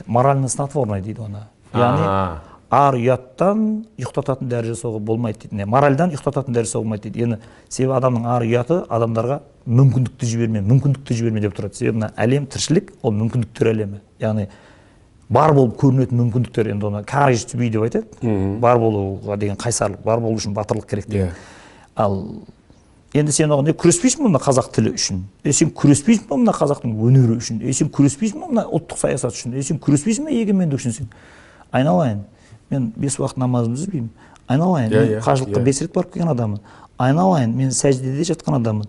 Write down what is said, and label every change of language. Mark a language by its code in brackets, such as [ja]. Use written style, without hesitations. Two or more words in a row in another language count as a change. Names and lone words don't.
[ru] Морально снотворный [kk] дейді оны. Яғни ар ұяттан ұйықтататын дәрі жасауға болмайды дейді. Моральдан ұйықтататын дәрі жасауға болмайды дейді. Енді себебі адамның ар ұяты адамдарға мүмкіндікті жіберме деп тұрады. Себебі мына әлем, тіршілік, ол мүмкіндіктер әлемі. Яғни бар болып көрінетін мүмкіндіктер, енді оны [en] courage to be [kk] деп айтады. Бар болуға деген қайсарлық, бар болу үшін батырлық керек деген. Ал енді сен оған күреспейсің мына қазақ тілі үшін, сен күреспейсің мына қазақтың өнері үшін, сен күреспейсің мына ұлттық саясат үшін, сен күреспейсің егемендік үшін, сен айналайын, мен 5 уақыт намазымды үзбеймін, айналайын, мен қажылыққа 5 рет барып келген адаммын, айналайын, мен сәждеде жатқан адаммын.